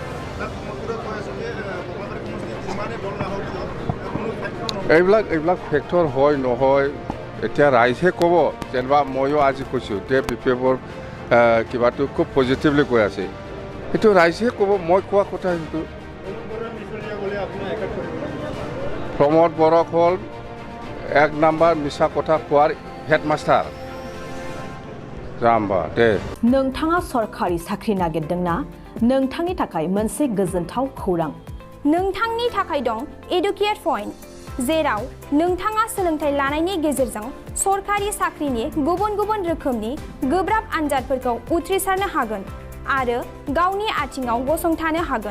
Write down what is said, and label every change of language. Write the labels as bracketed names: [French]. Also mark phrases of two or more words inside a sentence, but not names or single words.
[Assamese] এইবিলাক ফেক্টৰ হয় নহয় এতিয়া ৰাইজে ক'ব যেনিবা ময়ো আজি কৈছোঁ যে BPFৰ কিবাটো খুব পজিটিভলি কৈ আছে সেইটো ৰাইজে ক'ব মই কোৱা কথা সেইটো প্ৰমোদ বড়ো হ'ল 1 নম্বৰ মিছা কথা কোৱাৰ হেডমাষ্টাৰ [Bodo] जाम्बा दे नोंथाङा सरखारि साख्रि नागिरदोंना नोंथांनि थाखाय मोनसे गोजोनथाव खौरां नोंथांनि थाखाय दं [English] educate point [Bodo] जेराव नोंथाङा सोलोंथाइ लानायनि गेजेरजों सरखारि साख्रिनि गुबुन रोखोमनि गोब्राब आनजादफोरखौ उथ्रिसारनो हागोन आरो गावनि आथिङाव गसंथानो हागोन